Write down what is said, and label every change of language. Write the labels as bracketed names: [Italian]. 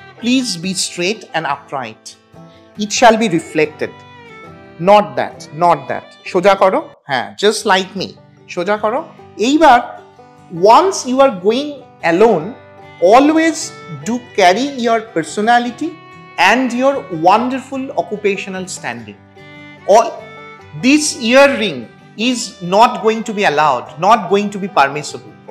[English] Please be straight and upright. It shall be reflected. Not that. [Bangla] সোজা করো, হ্যাঁ, [English] just like me. [Bangla] সোজা করো। [English] এইবার once you are going alone, always do carry your personality and your wonderful occupational standing. All this earring is not going to be allowed, not going to be permissible.